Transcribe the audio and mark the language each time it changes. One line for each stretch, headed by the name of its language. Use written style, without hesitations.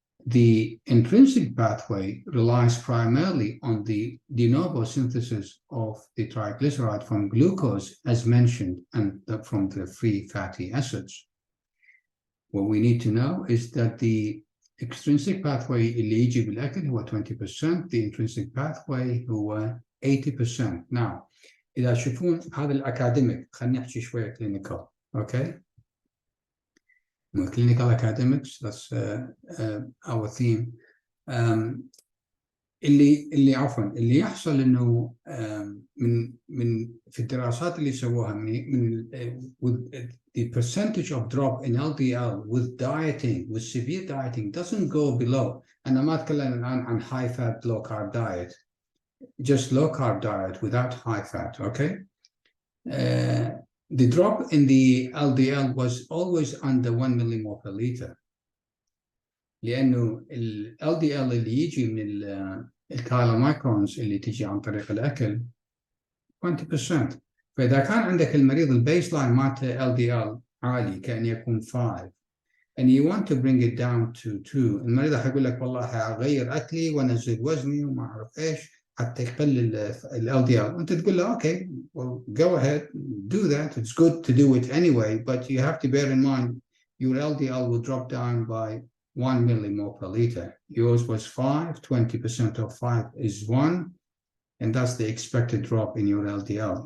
English: the intrinsic pathway relies primarily on the de novo synthesis of the triglyceride from glucose, as mentioned, and from the free fatty acids. What we need to know is that the extrinsic pathway
Arabic: اللي يجي بالأكل هو 20%,
English: the intrinsic pathway
Arabic: هو 80%. Now, إذا تشوفون هذا الأكاديميك، خلينا نحكي شوية clinical, okay?
English: Clinical academics, that's our theme.
Arabic: اللي عفوا اللي يحصل انه من في الدراسات اللي سووها من
English: with the percentage of drop in LDL with dieting, with severe dieting doesn't go below.
Arabic: أنا ما أتكلم الآن عن
English: high fat low carb diet, just low carb diet without high fat, okay? The drop in the LDL was always under 1 millimole per liter.
Arabic: لأنه ال LDL اللي يجي من الكايلومايكرونز اللي تجي عن طريق الأكل 20%. فإذا كان عندك المريض البيس لاين مالته LDL عالي كأن يكون 5
English: and you want to bring it down to 2,
Arabic: المريض حيقول لك والله حأغير أكلي وأنزل وزني وما أعرف إيش حتى يقلل ال LDL. وأنت تقول له
English: okay, well go ahead, do that. It's good to do it anyway, but you have to bear in mind your LDL will drop down by 1 millimole per liter. Yours was 5, 20% of 5 is 1, and that's the expected drop in your LDL.